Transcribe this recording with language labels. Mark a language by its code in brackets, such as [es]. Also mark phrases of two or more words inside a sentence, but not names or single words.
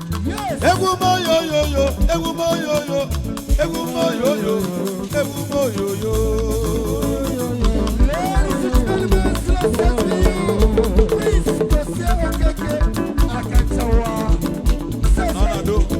[en] Yes. [ig] Egwu m oyoyoyo, egwu m oyoyo, egwu m oyoyo, egwu m oyoyo. [en] Ladies and gentlemen, let's get to you. Please, Jose Okeke Akantawa. Ọnọdụ.